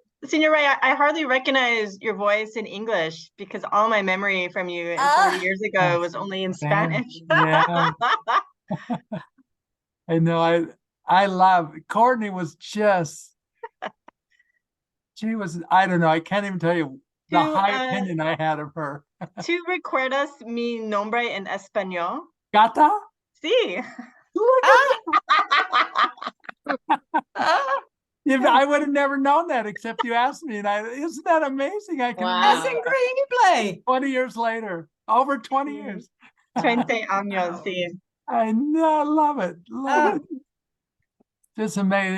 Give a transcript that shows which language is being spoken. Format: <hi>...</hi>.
<en>Senor Ray, I hardly recognize your voice in English because all my memory from you 40 years ago was only in Spanish. Yeah. I know. I love Courtney was just she was, I don't know, I can't even tell you the high opinion I had of her.</en> <es>¿Tú recuerdas mi nombre en español? Gata? Sí.</es> <en>I would have never known that except you asked me, and isn't that amazing? I can That's remember</en> <es>increíble.</es> <en>20 years later, over 20 years.</en> <es>20 años, sí.</es> <en>I know, I love it. Love it. Just amazing.</en>